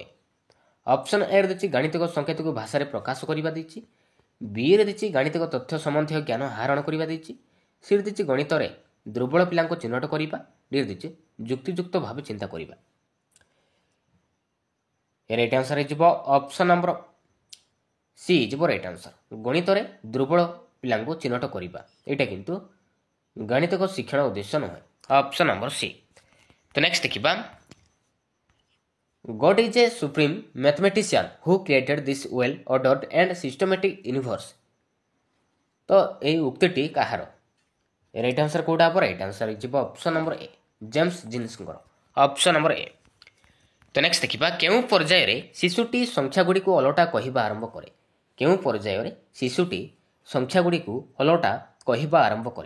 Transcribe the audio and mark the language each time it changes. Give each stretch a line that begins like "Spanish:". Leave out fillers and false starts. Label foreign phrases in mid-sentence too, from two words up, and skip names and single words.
English: option A
Odia: ରେ ଦେଇଛି ଗାଣିତିକ ସଂକେତକୁ ଭାଷାରେ ପ୍ରକାଶ କରିବା ଦେଇଛି, ବିରେ ଦେଇଛି ଗାଣିତିକ ତଥ୍ୟ ସମ୍ବନ୍ଧୀୟ ଜ୍ଞାନ ଆହରଣ କରିବା ଦେଇଛି, ସିରେ ଦେଇଛି ଗଣିତରେ ଦୁର୍ବଳ ପିଲାଙ୍କୁ ଚିହ୍ନଟ କରିବା, ଡିରେ ଦେଇଛି ଯୁକ୍ତିଯୁକ୍ତ ଭାବେ ଚିନ୍ତା କରିବା।
English: right answer
Odia: ହେଇଯିବ
English: option number C
Odia: ହେଇଯିବ
English: right answer,
Odia: ଗଣିତରେ ଦୁର୍ବଳ ପିଲାଙ୍କୁ ଚିହ୍ନଟ କରିବା। ଏଇଟା କିନ୍ତୁ ଗାଣିତିକ ଶିକ୍ଷଣ ଉଦ୍ଦେଶ୍ୟ ନୁହେଁ।
English: option number C.
Odia: ତ ନେକ୍ସଟ ଦେଖିବା,
English: God is a supreme mathematician who created this well ordered and systematic universe।
Odia: ତ ଏହି ଉକ୍ତିଟି କାହାର?
English: right answer
Odia: କୋଉଟା ହେବ?
English: right answer
Odia: ହେଇଯିବ
English: option number A,
Odia: ଜେମ୍ସ ଜିନ୍ସଙ୍କର।
English: option number A.
Odia: ତ ନେକ୍ସଟ ଦେଖିବା, କେଉଁ ପର୍ଯ୍ୟାୟରେ ଶିଶୁଟି ସଂଖ୍ୟାଗୁଡ଼ିକୁ ଓଲଟା କହିବା ଆରମ୍ଭ କରେ? କେଉଁ ପର୍ଯ୍ୟାୟରେ ଶିଶୁଟି ସଂଖ୍ୟାଗୁଡ଼ିକୁ ଓଲଟା କହିବା ଆରମ୍ଭ କରେ?